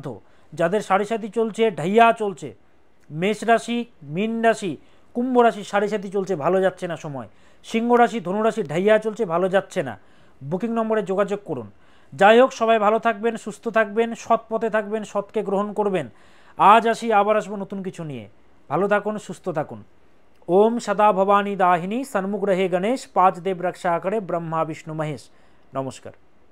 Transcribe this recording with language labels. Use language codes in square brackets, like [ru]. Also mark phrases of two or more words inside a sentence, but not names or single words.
[bn] যাদের সাড়ে সাথী চলছে, ঢাইয়া চলছে, মেষ রাশি, মীন রাশি, কুম্ভ রাশি সাড়ে সাথী চলছে, ভালো যাচ্ছে না সময়, সিংহ রাশি, ধনুরাশি ঢাইয়া চলছে, ভালো যাচ্ছে না, বুকিং নম্বরে যোগাযোগ করুন। যাই হোক, সবাই ভালো থাকবেন, সুস্থ থাকবেন, সৎ পথে থাকবেন, সৎকে গ্রহণ করবেন। আজ আসি, আবার আসবো নতুন কিছু নিয়ে। ভালো থাকুন, সুস্থ থাকুন। [hi] ओम सदा भवानी दाहिनी, सन्मुख रहे गणेश, पांच देव रक्षा करे, ब्रह्मा विष्णु महेश। नमस्कार।